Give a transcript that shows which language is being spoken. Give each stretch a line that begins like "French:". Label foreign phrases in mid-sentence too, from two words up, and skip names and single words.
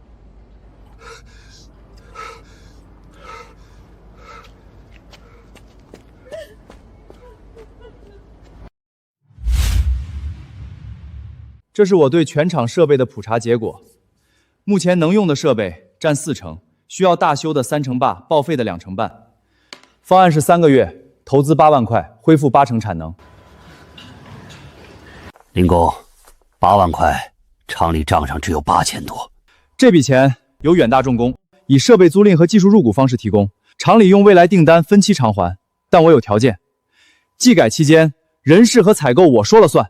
Chinese: 这是我对全厂设備的普查結果，目前能用的設備佔40%，需要大修的3成半，報廢的2成半。方案是3個月，投資8萬塊，恢復80%產能。林工，8萬塊，廠裡賬上只有8000多。這筆錢由遠大重工以設備租賃和技術入股方式提供，廠裡用未來訂單分期償還，但我有條件，技改期間人事和採購我說了算。